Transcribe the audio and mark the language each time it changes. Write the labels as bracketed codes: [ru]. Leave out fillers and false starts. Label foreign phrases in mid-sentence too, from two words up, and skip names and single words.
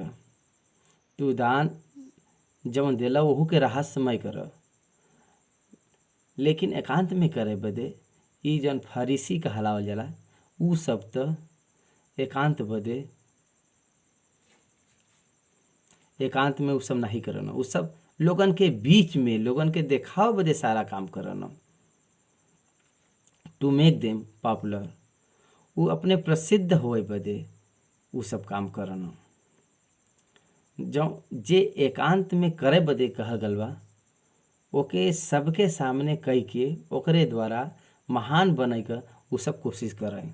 [bho] तू दान जवन देला वहू के रहस्यमय कर, लेकिन एकांत में करे बदे ई जन फरीसी कहलावल जाला उ सब तो एकांत में उ सब नहीं करना। उ सब लोगन के बीच में लोगन के देखाव बदे सारा काम करना, [en] To make them popular. [bho] उ अपने प्रसिद्ध होए बदे उ सब काम करना। जो जे एकांत में करे बदे कहल गल बा ओके सबके सामने कई के ओकरे द्वारा महान बने का उ सब कोशिश करें।